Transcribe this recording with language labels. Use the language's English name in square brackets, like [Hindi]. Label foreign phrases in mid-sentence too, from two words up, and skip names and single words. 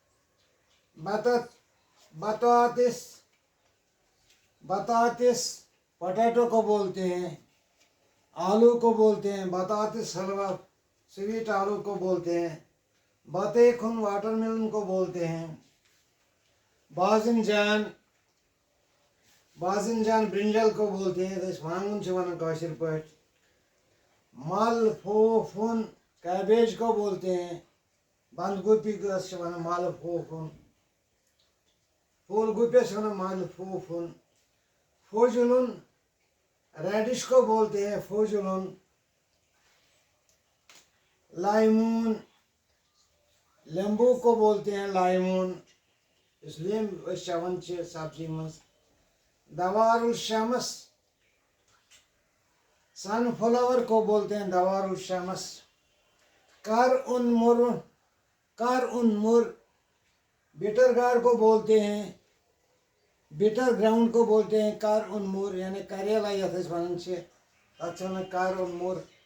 [Hindi] बटाटिस, बटाटिस पोटैटो को बोलते हैं. आलू को बोलते हैं बटाटिस हलवा. स्वीट आलू को बोलते हैं. बतेखुन, वाटरमेलन को बोलते हैं. बाजिनजान, बाजिनजान ब्रिंजल को बोलते हैं. [Kashmiri] वांगन वन काशिर पे. [Hindi] मलफूफुन, कैबेज को बोलते हैं. [Kashmiri] बंद गोभी को वन मलफूफुन. फूल गोभी वन मलफूफुन. [Hindi] फुजुलन, रेडिश को बोलते हैं फुजुलन. लाइमून, लेम्बू को बोलते हैं लाइमून. [Kashmiri] इसलिए शवन सब्जी मज. [Arabic] دوار الشمس, [Hindi] सनफ्लावर को बोलते हैं [Arabic] دوار الشمس. قرع مر, قرع مر. [English] bitter gourd [Hindi] को बोलते हैं, [English] bitter ground [Hindi] को बोलते हैं [Arabic] قرع مر. [Kashmiri] यानी करेला यथ वन अच्छा [Arabic] قرع مر.